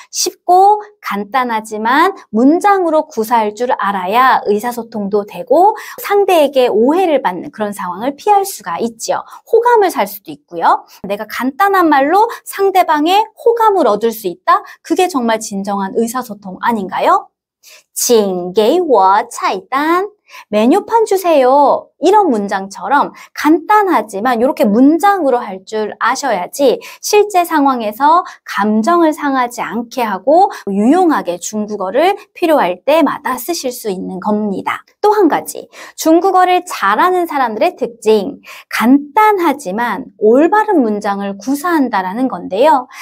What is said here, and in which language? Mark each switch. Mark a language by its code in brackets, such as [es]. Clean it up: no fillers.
[ko] 쉽고 간단하지만 문장으로 구사할 줄 알아야 의사소통도 되고 상대에게 오해를 받는 그런 상황을 피할 수가 있죠. 호감을 살 수도 있고요. 내가 간단한 말로 상대방의 호감을 얻을 수 있다? 그게 정말 진정한 의사소통 아닌가요? [zh] 请给我菜单 [ko] 메뉴판 주세요. 이런 문장처럼 간단하지만 이렇게 문장으로 할 줄 아셔야지 실제 상황에서 감정을 상하지 않게 하고 유용하게 중국어를 필요할 때마다 쓰실 수 있는 겁니다. 또 한 가지, 중국어를 잘하는 사람들의 특징, 간단하지만 올바른 문장을 구사한다라는 건데요.